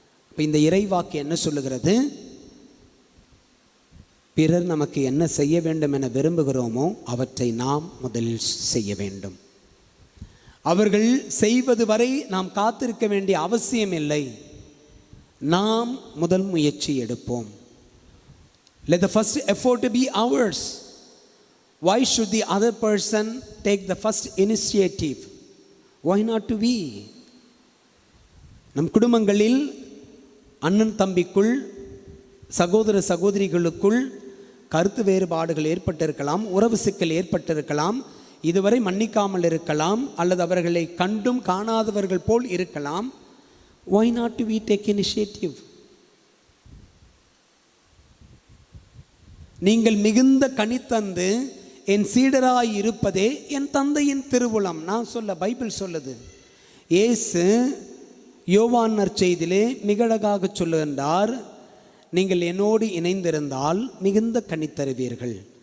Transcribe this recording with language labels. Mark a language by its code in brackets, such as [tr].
[ta] இப்போ இந்த இறைவாக்கு என்ன சொல்லுகிறது? பிறர் நமக்கு என்ன செய்ய வேண்டும் என விரும்புகிறோமோ அவற்றை நாம் முதலில் செய்ய வேண்டும். அவர்கள் செய்வது வரை நாம் காத்திருக்க வேண்டிய அவசியம் இல்லை. நாம் முதல் முயற்சி எடுப்போம். [en] Let the first effort to be ours. Why should the other person take the first initiative? Why not to we? [ta] நம் குடும்பங்களில் அண்ணன் தம்பிக்குள், சகோதர சகோதரிகளுக்குள் கருத்து வேறுபாடுகள் ஏற்பட்டிருக்கலாம், உறவு சிக்கல் ஏற்பட்டிருக்கலாம், இதுவரை மன்னிக்காமல் இருக்கலாம், அல்லது அவர்களை கண்டும் காணாதவர்கள் போல் இருக்கலாம். [en] Why not to we take initiative? [ta] நீங்கள் மிகுந்த கனித்தந்து என் சீடராய் இருப்பதே என் தந்தையின் திருவுளம். நான் சொல்ல, பைபிள் சொல்லுது. இயேசு யோவான் நற்செய்தியிலே மிக அழகாக சொல்லுகின்றார், நீங்கள் என்னோடு இணைந்திருந்தால் மிகுந்த கனித்தருவீர்கள்.